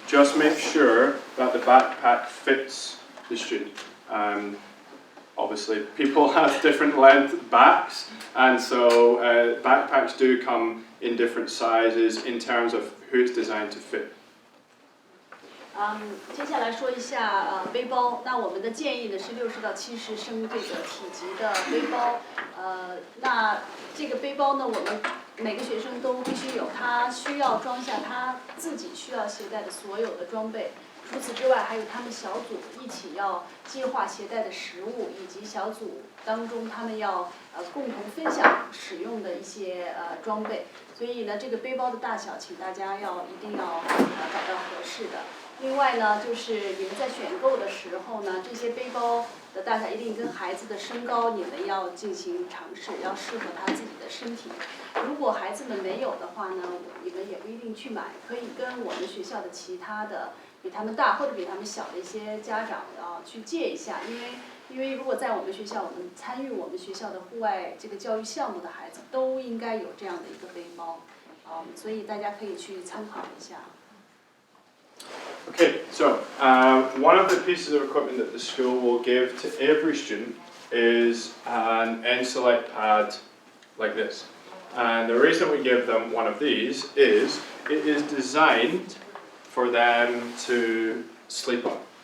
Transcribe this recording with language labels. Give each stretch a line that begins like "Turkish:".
English: Just make sure that the backpack fits the student. Obviously, people have different length backs, and so backpacks do come in different sizes in terms of who it's designed to fit.
Chinese: 接下来说一下背包。那我们的建议呢是60到70升这个体积的背包。那这个背包呢，我们每个学生都必须有，他需要装下他自己需要携带的所有的装备。除此之外，还有他们小组一起要计划携带的食物，以及小组当中他们要共同分享使用的一些装备。所以呢，这个背包的大小，请大家一定要找到合适的。另外呢，就是你们在选购的时候呢，这些背包的大小一定跟孩子的身高你们要进行尝试，要适合他自己的身体。如果孩子们没有的话呢，你们也不一定去买，可以跟我们学校的其他的比他们大或者比他们小的一些家长去借一下，因为如果在我们学校，我们参与我们学校的户外这个教育项目的孩子都应该有这样的一个背包，所以大家可以去参考一下。
English: Okay, so one of the pieces of equipment that the school will give to every student is an N-Select pad like this. And the reason we give them one of these is it is designed for them to sleep on.